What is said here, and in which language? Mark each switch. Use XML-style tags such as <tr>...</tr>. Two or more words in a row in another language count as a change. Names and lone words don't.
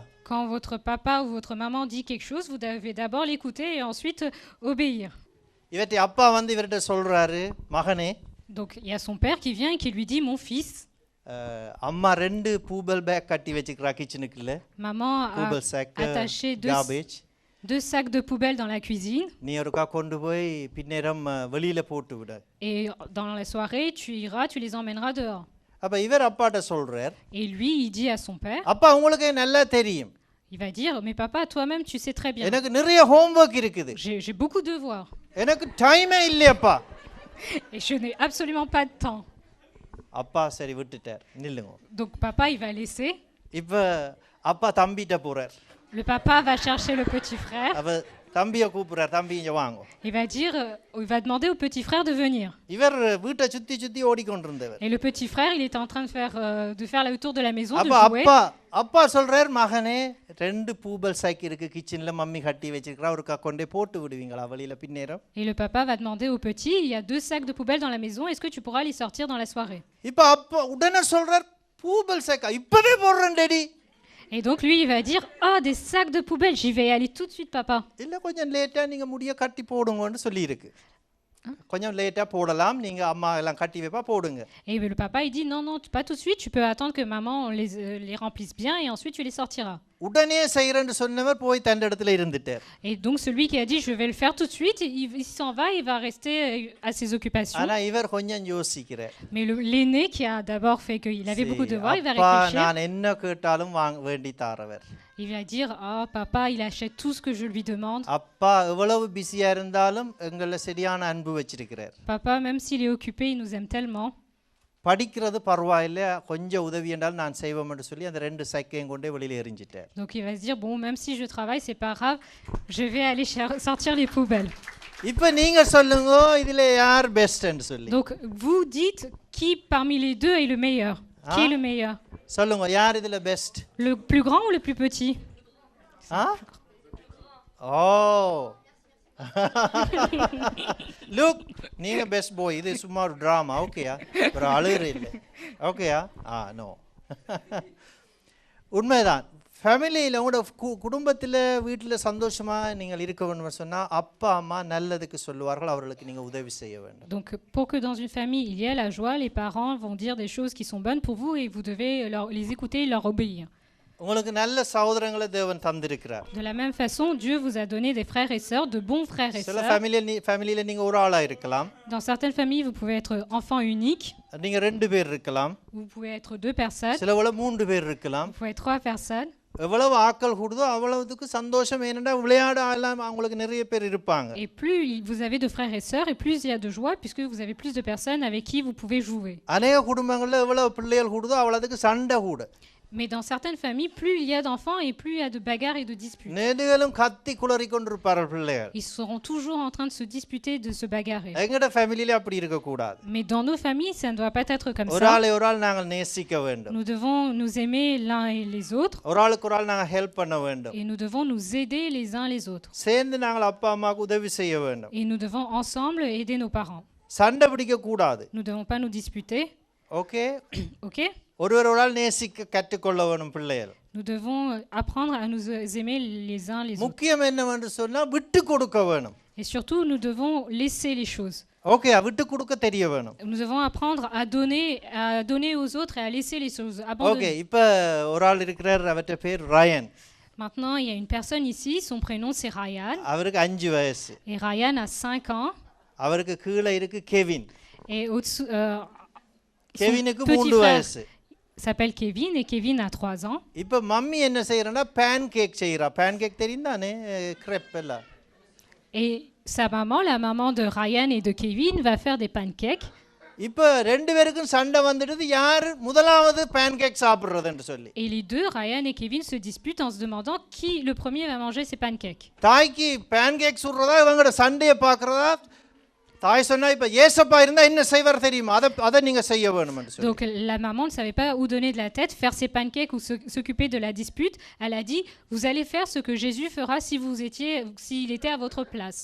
<fr>Quand votre papa ou votre maman dit quelque chose, vous devez d'abord l'écouter et ensuite obéir.</fr> <ta>இவற்றை அப்பா வந்து இவர்கிட்ட சொல்றாரு, மகனே.</ta> <fr>Donc il y a son père qui vient et qui lui dit mon fils.</fr> <ta>அம்மா 2 பூபல் பேக் கட்டி வச்சிருக்கா கிச்சனுக்குள்ள.</ta> <fr>Maman a attaché 2 sacs de poubelle dans la cuisine.</fr> <ta>நீ ஒருக்கா கொண்டு போய் பின்னேரம் வெளியில போட்டு விடு.</ta> <fr>Et dans la soirée, tu les emmèneras dehors.</fr> <ta>அப்ப இவர் அப்பாட்ட சொல்றார்.</ta> <fr>Et lui, il dit à son père.</fr> <ta>அப்பா உங்களுக்கு நல்லா தெரியும்.</ta> <fr>Il va dire mais papa, toi-même tu sais très bien.</fr> <ta>எனக்கு நிறைய ஹோம்வொர்க் இருக்குது.</ta> <fr>J'ai beaucoup de devoirs.</fr> <ta>எனக்கு டைமே இல்லையப்பா.</ta> <fr>Et je n'ai absolument pas de temps.</fr> <ta>அப்பா சரி விட்டுட்டார், நில்லுங்க.</ta> <fr>Donc papa, il va laisser.</fr> <ta>இப்ப அப்பா தம்பிட்ட போறார்.</ta> <fr>Le papa va chercher le petit frère.</fr> <ta>அவ தம்பியை கூப்பிடுறார், தம்பி இங்க வாங்க.</ta> <fr>Il va demander au petit frère de venir.</fr> <ta>இவர் வீட்டை சுத்தி சுத்தி ஓடிக்கொண்டிருந்தவர்.</ta> <fr>Et le petit frère, il était en train de faire le tour de la maison, de jouer.</fr> <ta>அப்பா சொல்றார், மகனே 2 பூபல் சைக் இருக்கு கிச்சன்ல, மம்மி கட்டி வச்சிருக்கா, ஒருக்கா கொண்டே போட்டு விடுவீங்களா வெளியில பின்னேரம்?</ta> <fr>Et le papa va demander au petit, il y a 2 sacs de poubelle dans la maison, est-ce que tu pourras les sortir dans la soirée?</fr> <ta>இப்ப அப்பா உடனே சொல்றார், பூபல் சைக்கா இப்பவே போடுறேன் டேடி.</ta> <fr>Et donc lui, il va dire, ah, des sacs de poubelle, j'y vais aller tout de suite, papa.</fr> <ta>இல்ல கொஞ்சம் லேட்டா நீங்க முடிய கட்டி போடுங்கன்னு சொல்லி இருக்கு. கொஞ்சம் லேட்டா போடலாம், நீங்க அம்மா எல்லாம் கட்டி வைப்பா போடுங்க.</ta> <fr>Et le papa, il dit, non, pas tout de suite, tu peux attendre que maman les remplisse bien et ensuite tu les sortiras.</fr> <ta>உடனே செய்யறேன்னு சொன்னவர் போய் தண்ட இடத்துல இருந்துட்டார்.</ta> <fr>Et donc celui qui a dit, je vais le faire tout de suite, il s'en va, il va rester à ses occupations.</fr> <ta>ஆனா இவர் கொஞ்சம் யோசிக்கிறார்.</ta> <fr>Mais l'aîné qui a d'abord fait qu'il avait beaucoup de devoirs, il va réfléchir.</fr> <ta>நான் என்ன கேட்டாலும் வேண்டி தாரவர்.</ta> <fr>Il va dire, ah, papa, il achète tout ce que je lui demande.</fr> <ta>அப்பா எவ்வளவு பிஸியா இருந்தாலும் எங்கள சரியான அன்பு வச்சிருக்கிறார்.</ta> <fr>Papa, même s'il est occupé, il nous aime tellement.</fr> <ta>படிக்கிறது பரவாயில்லை, கொஞ்சம் உதவி என்றால் நான் செய்வோம் என்று சொல்லி அந்த 2 சைக்கையும் கொண்டே வெளியில எறிஞ்சிட்டார்.</ta> <fr>Donc il va se dire, bon, même si je travaille, c'est pas grave, je vais aller sortir les poubelles.</fr> <ta>இப்போ நீங்க சொல்லுங்க இதுல யார் பெஸ்ட்னு சொல்லி.</ta> <fr>Donc vous dites qui parmi les deux est le meilleur. Qui est le meilleur?</fr> <ta>சொல்லுங்க யார் இதுல பெஸ்ட்?</ta> <fr>Le plus grand ou le plus petit?</fr> <en>oh look</en> <ta>நீங்க</ta> <en>best boy.</en> <ta>இது சும்மா ஒரு டிராமா. ஓகேயா? ஒரு அழுகிற இல்லை. ஓகேயா? நோ. உண்மைதான். ஃபேமிலியில் உங்களோட குடும்பத்தில் வீட்டில் சந்தோஷமாக நீங்கள் இருக்க வேண்டும் சொன்னால் அப்பா அம்மா நல்லதுக்கு சொல்லுவார்கள், அவர்களுக்கு நீங்கள் உதவி செய்ய வேண்டும்.</ta> <fr>Donc pour que dans une famille il y ait la joie, les parents vont dire des choses qui sont bonnes pour vous et vous devez les écouter et leur obéir.</fr> <ta>உங்களுக்கு நல்ல சகோதரங்களை தேவன் தந்திருக்கிறார்.</ta> <fr>De la même façon, Dieu vous a donné des frères et sœurs, de bons frères et</fr> <ta>சில</ta> <fr>sœurs.</fr> <ta>ஃபேமிலியில் நீங்கள் ஒரு ஆளாக இருக்கலாம்.</ta> <fr>Dans certaines familles, vous pouvez être enfant unique.</fr> <ta>நீங்கள் 2 பேர் இருக்கலாம்.</ta> <fr>Vous pouvez être 2 personnes.</fr> <ta>சில வேளை 3 பேர் இருக்கலாம்.</ta> <fr>Vous pouvez être 3 personnes.</fr> <ta>எவ்வளவு ஆட்கள் கூடுதோ அவ்வளவுக்கு சந்தோஷம். ஏனென்றா விளையாட எல்லாம் அவங்களுக்கு நிறைய பேர் இருப்பாங்க.</ta> <fr>Et plus vous avez de frères et sœurs, et plus il y a de joie, puisque vous avez plus de personnes avec qui vous pouvez jouer.</fr> <ta>அநேக குடும்பங்களில் எவ்வளவு பிள்ளைகள் கூடுதோ அவ்வளவுக்கு சண்டை கூட.</ta> <fr>Mais dans certaines familles, plus il y a d'enfants et plus il y a de bagarres et de disputes.</fr> <ta>நெடுகளும் கத்தி குளறி கொண்டிருப்பார்கள் பிள்ளைகள்.</ta> <fr>Ils seront toujours en train de se disputer, de se bagarrer.</fr> <ta>எங்கட ஃபேமிலியில அப்படி இருக்க கூடாது.</ta> <fr>Mais dans nos familles, ça ne doit pas être comme</fr> <ta>ஒரு</ta> <fr>ça.</fr> <ta>ஆள் நாங்கள் நேசிக்க வேண்டும்.</ta> <fr>Nous devons nous aimer l'un et les autres.</fr> <ta>ஒரு ஆளுக்கு நாங்கள் ஹெல்ப் பண்ண வேண்டும்.</ta> <fr>Et nous devons nous aider les uns les autres.</fr> <ta>சேர்ந்து நாங்கள் அப்பா அம்மாவுக்கு உதவி செய்ய வேண்டும்.</ta> <fr>Et nous devons ensemble aider nos parents.</fr> <ta>சண்டை பிடிக்க கூடாது.</ta> <fr>Nous ne devons pas nous disputer.</fr> <ta>ஓகே?</ta> <fr>Ok?</fr> <ta>ஒருவர் நேசிக்க கற்றுக்கொள்ள வேணும் பிள்ளைகள்.</ta> <fr>Nous devons apprendre à nous aimer les uns les autres.</fr> <ta>முக்கியம் என்னவென்று சொன்னா விட்டு கொடுக்க வேணும்.</ta> <fr>Et surtout, nous devons laisser les choses.</fr> <ta>ஓகே, விட்டு கொடுக்க தெரிய வேணும்.</ta> <fr>Nous devons apprendre à donner aux autres et à laisser les choses.</fr> <ta>ஓகே,</ta> <fr>Abandonner.</fr> <ta>இப்போ ஒரு ஆள் இருக்கிறார், அவர்ட்ட பேர் ரயன்.</ta> <fr>Maintenant, il y a une personne ici, son prénom c'est Ryan.</fr> <ta>அவருக்கு 5 வயசு.</ta> <fr>Et Ryan a 5 ans.</fr> <ta>அவருக்கு கீழே இருக்கு கெவின்.</ta> <fr>Et au-dessous, son</fr> <ta>கெவினுக்கு</ta> <fr>petit</fr> <ta>3</ta> <fr>frère</fr> <ta>வயசு.</ta> <fr>s'appelle Kevin et Kevin a 3 ans.</fr> <ta>இப்போ மம்மி என்ன செய்யறனா பேன் கேக் செய்யறா. பேன் கேக் தெரியுதானே? கிரெப் எல்லாம்.</ta> <fr>Et sa maman, la maman de Ryan et de Kevin, va faire des pancakes.</fr> <ta>இப்போ 2 பேருக்கும் சண்டை வந்துடுது, யார் முதலாவது பேன் கேக் சாப்பிடுறதுன்னு சொல்லி.</ta> <fr>Et les deux, Ryan et Kevin, se disputent en se demandant qui le premier va manger ces pancakes.</fr> <ta>தாய்க்கு பேன் கேக் சுடுறதா இவங்களோட சண்டையை பார்க்கறதா? தாய் சொன்னா இப்போ ஏசப்பா இருந்தா என்ன செய்வார் தெரியுமா? அதை நீங்க செய்ய வேணும்னு சொல்லி.</ta> <fr>Donc la maman ne savait pas où donner de la tête, faire ses pancakes ou s'occuper de la dispute. Elle a dit, vous allez faire ce que Jésus fera s'il était à votre place.</fr>